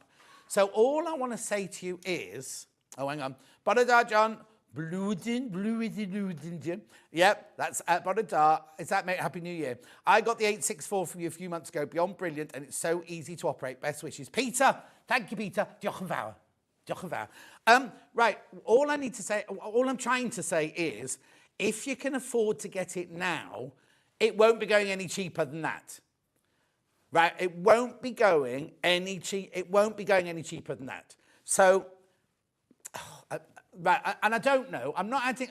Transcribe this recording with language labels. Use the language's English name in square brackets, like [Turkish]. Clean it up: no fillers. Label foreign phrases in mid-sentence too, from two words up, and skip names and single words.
[English] So all I want to say to you is, hang on, Bodadar John, Bludin. Yep, that's at Bodadar. Is that, mate? Happy New Year. I got the 864 from you a few months ago, beyond brilliant, and it's so easy to operate. Best wishes. Peter, thank you, Peter. [Welsh] Diolch yn fawr. Diolch yn fawr. [English] Right, all I'm trying to say is, if you can afford to get it now, it won't be going any cheaper than that. Right, it won't be going any cheaper than that. So, right, and I don't know. I'm not adding.